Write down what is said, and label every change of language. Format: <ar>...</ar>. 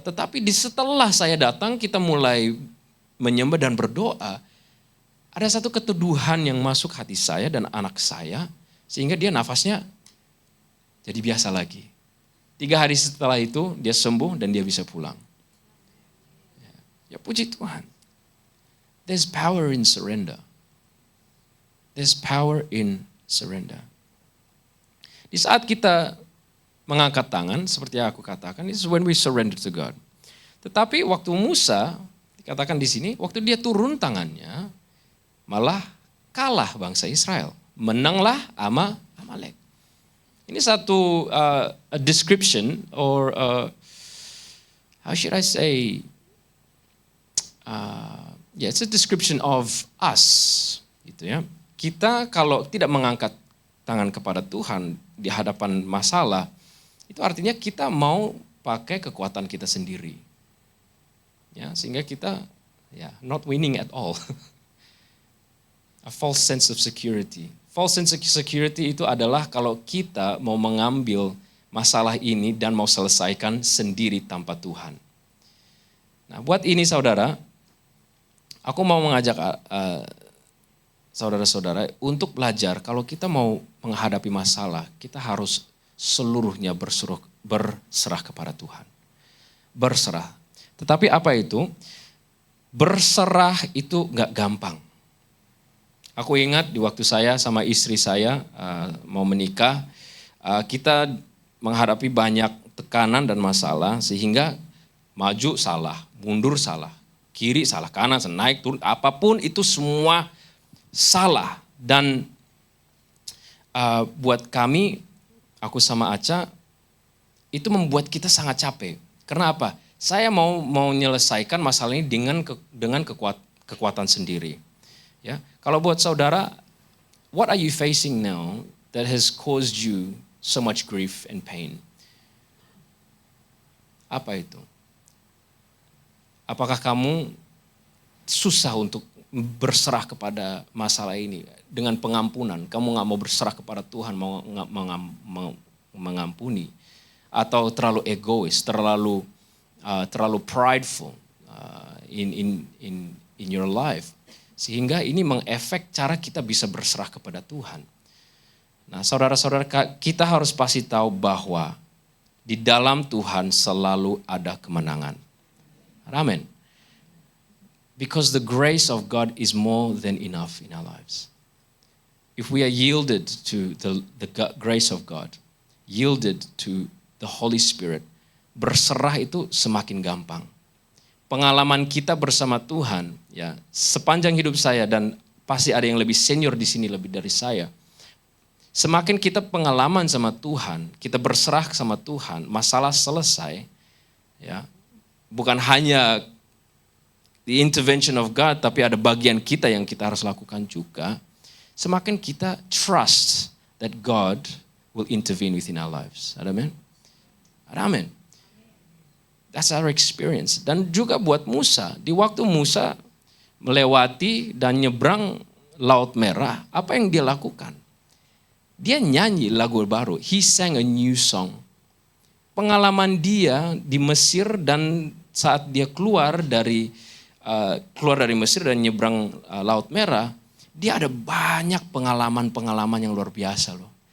<id>Tetapi setelah saya datang, kita mulai menyembah dan berdoa, ada satu keteduhan yang masuk hati saya dan anak saya, sehingga dia nafasnya jadi biasa lagi. 3 hari setelah itu dia sembuh dan dia bisa pulang. Ya puji Tuhan.</id> <en>There's power in surrender. There's power in surrender.</en> <id>Di saat kita mengangkat tangan, seperti yang aku katakan,</id> <en>this is when we surrender to God.</en> <id>Tetapi waktu Musa, dikatakan di sini, waktu dia turun tangannya, malah kalah bangsa Israel. Menanglah sama Amalek. Ini satu</id> <en>a description or how should I say? It's a description of us,</en> <id>gitu ya. Kita kalau tidak mengangkat tangan kepada Tuhan di hadapan masalah, itu artinya kita mau pakai kekuatan kita sendiri, ya, sehingga kita</id> <en>not winning at all. A false sense of security. False sense of security</en> <id>itu adalah kalau kita mau mengambil masalah ini dan mau selesaikan sendiri tanpa Tuhan. Nah, buat ini saudara, aku mau mengajak saudara-saudara untuk belajar kalau kita mau menghadapi masalah, kita harus seluruhnya berserah kepada Tuhan. Berserah. Tetapi apa itu? Berserah itu gak gampang. Aku ingat di waktu saya sama istri saya mau menikah, kita menghadapi banyak tekanan dan masalah sehingga maju salah, mundur salah, kiri salah, kanan, naik, turun, apapun itu semua salah. Dan buat kami, aku sama Aca, itu membuat kita sangat capek. Karena apa? Saya mau menyelesaikan masalah ini dengan kekuatan sendiri. Ya, kalau buat saudara,</id> <en>what are you facing now that has caused you so much grief and pain?</en> <id>Apa itu? Apakah kamu susah untuk berserah kepada masalah ini dengan pengampunan? Kamu nggak mau berserah kepada Tuhan, mau mengampuni, atau terlalu egois, terlalu</id> <en>prideful in your life?</en> <id>Sehingga ini mengefek cara kita bisa berserah kepada Tuhan. Nah, saudara-saudara, kita harus pasti tahu bahwa di dalam Tuhan selalu ada kemenangan. Amen.</id> <en>Because the grace of God is more than enough in our lives. If we are yielded to the grace of God, yielded to the Holy Spirit,</en> <id>berserah itu semakin gampang. Pengalaman kita bersama Tuhan, ya, sepanjang hidup saya, dan pasti ada yang lebih senior di sini lebih dari saya. Semakin kita pengalaman sama Tuhan, kita berserah sama Tuhan, masalah selesai, ya. Bukan hanya</id> <en>the intervention of God,</en> <id>tapi ada bagian kita yang kita harus lakukan juga. Semakin kita</id> <en>trust that God will intervene within our lives. Amen. Amen. That's our experience.</en> <id>Dan juga buat Musa, di waktu Musa melewati dan nyebrang Laut Merah, apa yang dia lakukan? Dia nyanyi lagu baru.</id> <en>He sang a new song.</en> <id>Pengalaman dia di Mesir dan saat dia keluar dari Mesir dan nyebrang Laut Merah, dia ada banyak pengalaman-pengalaman yang luar biasa loh.</id>